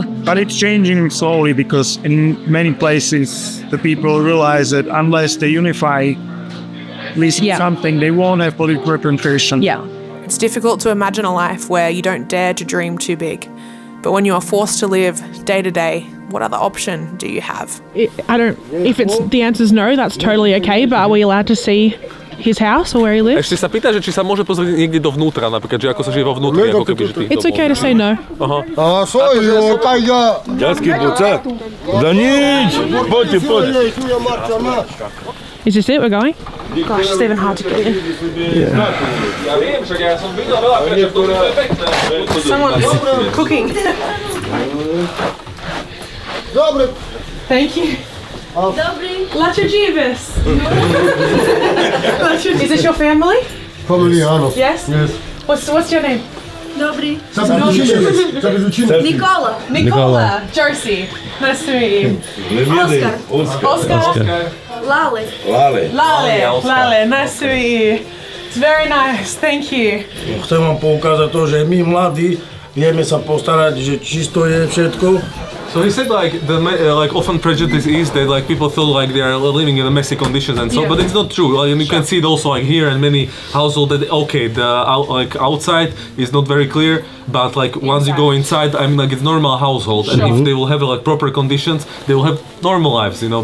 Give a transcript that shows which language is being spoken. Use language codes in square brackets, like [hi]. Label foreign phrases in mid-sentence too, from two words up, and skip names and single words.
[en] But it's changing slowly because in many places the people realize that unless they unify at least something, they won't have political representation. Yeah. It's difficult to imagine a life where you don't dare to dream too big. But when you are forced to live day to day, what other option do you have? If it's the answer's no, that's totally okay, but are we allowed to see his house or where he lives? [sk] Ešte sa pýta, že či sa môže pozrieť niekde dovnútra, napríklad, že ako sa žije vo vnútri, ako keby, že tých [en] It's okay to say no. Aha. [rom] Ďadsky buca. [sk] Da nič, poďte. [en] Is this it? We're going? Gosh, it's even hard to get in. Someone's cooking. Thank you. Lachajivis. Is this your family? Family, áno. Yes? What's your name? [sk] Dobrý. [en] Nicola. Josie. Nice to meet you. Oscar. Lale. Nice to meet you. It's very nice. Thank you. [sk] Chcem vám poukázať to, že my mladí vieme sa postarať, že čisto je všetko. [en] So he said like like often prejudice is that like people feel like they are living in messy conditions and so, but it's not true. Like, and you can see it also like here in many households that okay, the outside is not very clear, but like once you go inside, I mean like it's normal household, and if they will have like proper conditions, they will have normal lives, you know.